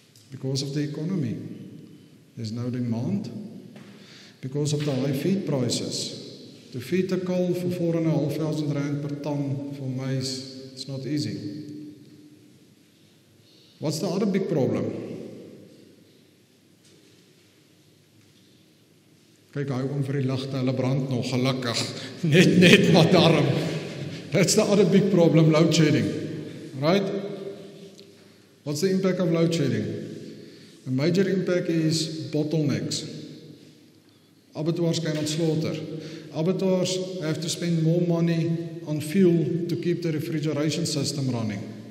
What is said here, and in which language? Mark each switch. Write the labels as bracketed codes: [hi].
[en] Because of the economy. There's no demand. Because of the high feed prices. To feed a calf for 4,500 rand per ton for maize, it's not easy. What's the other big problem? [af] Kyk, hou om vir die ligte, hulle brand nog, gelukkig. Net maar daarom. [en] That's the other big problem, load shedding. Right? What's the impact of load shedding? A major impact is bottlenecks. Abattoirs cannot slaughter. Abattoirs have to spend more money on fuel to keep the refrigeration system running.